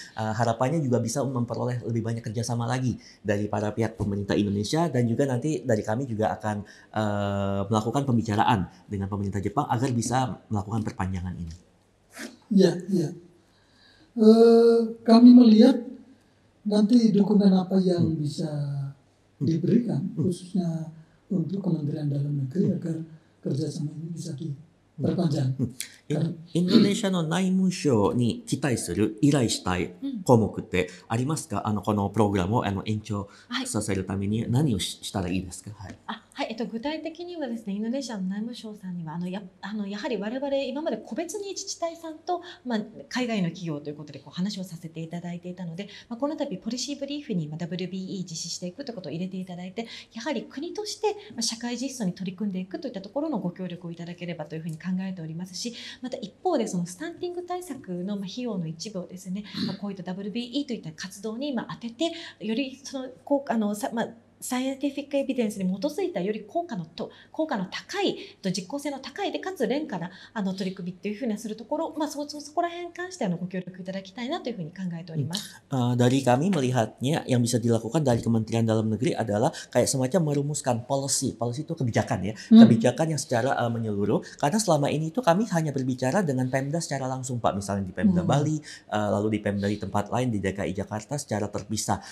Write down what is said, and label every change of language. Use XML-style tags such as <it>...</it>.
<id>Harapannya juga bisa memperoleh lebih banyak kerjasama lagi dari para pihak pemerintah Indonesia, dan juga nanti dari kami juga akan melakukan pembicaraan dengan pemerintah Jepang agar bisa melakukan perpanjangan ini. Iya, iya. Kami melihat nanti dukungan apa yang bisa diberikan khususnya untuk Kementerian Dalam Negeri agar kerjasama ini bisa diperpanjang.</id> <ja>インドネシアの内務省に期待する依頼したい項目ってありますか？このプログラムを延長させるために何をしたらいいですか？はい。はい、具体的にはですね、インドネシアの内務省さんにはやはり我々今まで個別に自治体さんと、海外の企業ということで話をさせていただいていたので、この度ポリシーブリーフに WBE 実施していくということを入れていただいて、やはり国として社会実装に取り組んでいくといったところのご協力をいただければというふうに考えておりますし、また一方でそのスタンティング対策の費用の一部をですね、こういった WBE といった活動に当てて、よりそのサイエンティフィックエビデンスに基づいたより効果の高い実効性の高いでかつ廉価な取り組みっていうふうにするところ、そこら辺に関してご協力いただきたいなというふうに考えております。</ja> <id>Dari kami melihatnya yang bisa dilakukan dari Kementerian Dalam Negeri adalah kayak semacam merumuskan policy itu kebijakan ya, kebijakan yang secara menyeluruh. Karena selama ini itu kami hanya berbicara dengan Pemda secara langsung Pak, misalnya di Pemda Bali, lalu di Pemda di tempat lain di DKI Jakarta secara terpisah.</id>